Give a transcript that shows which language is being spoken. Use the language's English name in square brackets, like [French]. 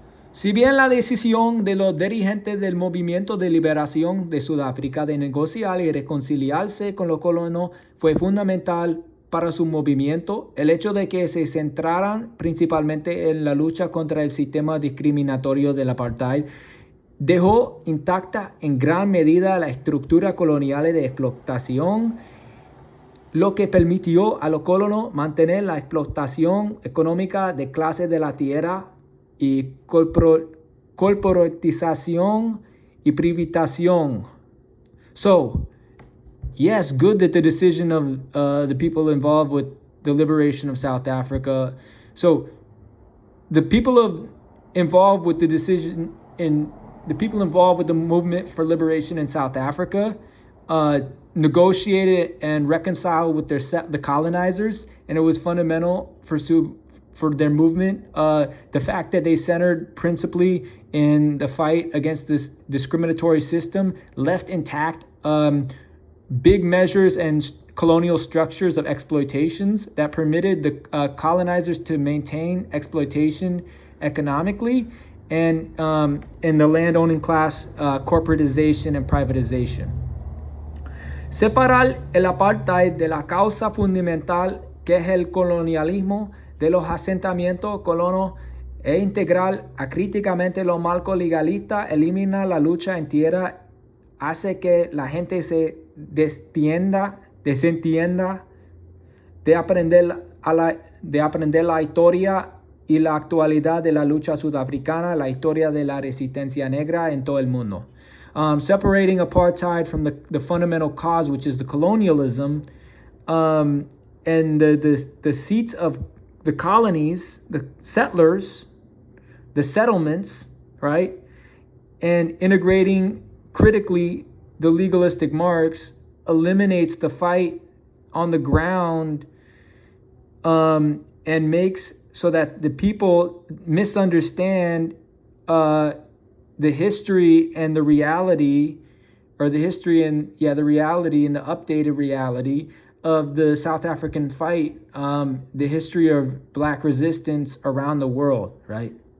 [Spanish] Si bien la decisión de los dirigentes del Movimiento de Liberación de Sudáfrica de negociar y reconciliarse con los colonos fue fundamental para su movimiento, el hecho de que se centraran principalmente en la lucha contra el sistema discriminatorio del apartheid dejó intacta en gran medida la estructura colonial de explotación, lo que permitió a los colonos mantener la explotación económica de clases de la tierra y corporatización y privatización. [English] So, yes, good that the decision of the people involved with the liberation of South Africa. So, the people involved with the decision the people involved with the movement for liberation in South Africa negotiated and reconciled with the colonizers, and it was fundamental for their movement. The fact that they centered principally in the fight against this discriminatory system left intact big measures and colonial structures of exploitations that permitted the colonizers to maintain exploitation economically, and in the landowning class, corporatization and privatization. [Spanish] Separar el apartheid de la causa fundamental que es el colonialismo de los asentamientos colonos e integrar acríticamente los marcos legalistas elimina la lucha en tierra, hace que la gente se desentienda de aprender la historia y la actualidad de la lucha sudafricana, la historia de la resistencia negra en todo el mundo. [English] Separating apartheid from the fundamental cause, which is the colonialism, and the seats of the colonies, the settlers, the settlements, right? And integrating critically the legalistic Marx eliminates the fight on the ground and makes so that the people misunderstand the history and the reality, or the history and the reality and the updated reality of the South African fight, the history of Black resistance around the world, right?